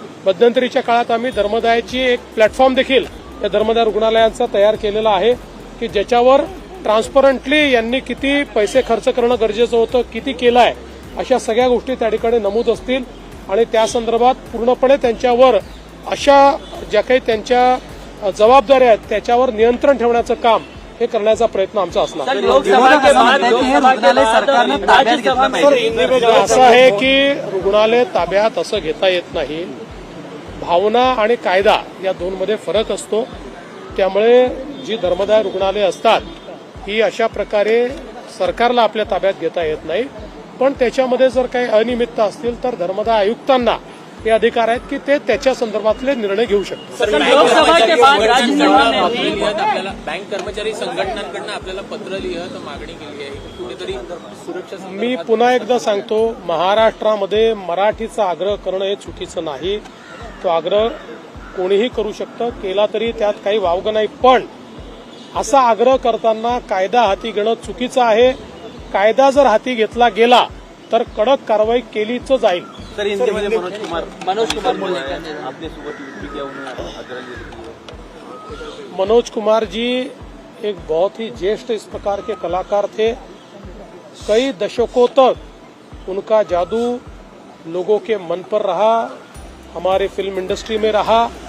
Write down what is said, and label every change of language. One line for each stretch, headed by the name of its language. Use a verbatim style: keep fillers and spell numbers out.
Marathi: मध्यंतरीच्या काळात आम्ही धर्मदायाची एक प्लॅटफॉर्म देखील या धर्मदाय रुग्णालयांचा तयार केलेला आहे की ज्याच्यावर ट्रान्सपरंटली यांनी किती पैसे खर्च करणं गरजेचं होतं, किती केलं आहे, अशा सगळ्या गोष्टी त्या ठिकाणी नमूद असतील. आणि त्या संदर्भात पूर्णपणे त्यांच्यावर अशा ज्या काही त्यांच्या जबाबदाऱ्या आहेत त्याच्यावर नियंत्रण ठेवण्याचं काम हे करण्याचा प्रयत्न आमचा असणार.
Hindi: लोकसभा के बाद लोकसभा के बाद राज्यसभा में
Marathi: असं आहे की रुग्णालय ताब्यात असं घेता येत नाही. भावना आणि कायदा या दोनमध्ये फरक असतो. त्यामुळे जी धर्मदाय रुग्णालये असतात ही अशा प्रकारे सरकारला आपल्या ताब्यात घेता येत नाही. पण त्याच्यामध्ये जर काही अनियमितता असतील तर धर्मदाय आयुक्तांना हे अधिकार आहेत की ते त्याच्या संदर्भातले निर्णय घेऊ शकतात.
Hindi: लोकसभा के बाद राज्यसभा में भी
Marathi: लिहत आपल्याला बँक कर्मचारी संघटनांकडनं आपल्याला पत्र लिहत मागणी केली आहे की कुठेतरी सुरक्षा संदर्भात- मी पुन्हा एकदा सांगतो, महाराष्ट्रामध्ये मराठीचा आग्रह करणं हे चुकीचं नाही. तो आग्रह कोणीही करू शकतं, केला तरी त्यात काही वावगं नाही. पण असा आग्रह करताना कायदा हाती घेणं चुकीचं आहे. कायदा जर हाती घेतला गेला तर कडक कारवाई केलीच जाईल. सर हिंदीमध्ये मनोज कुमार
Hindi: मनोज कुमार बोले
Marathi: बोलणार आहे. आपले सोबत
Hindi: युती किया उन्होंने आदरणीय व्यक्ति है। मनोज कुमार जी एक बहुत ही ज्येष्ठ इस प्रकार के कलाकार थे. कई दशकों तक उनका जादू लोगों के मन पर रहा, हमारे फिल्म इंडस्ट्री में रहा.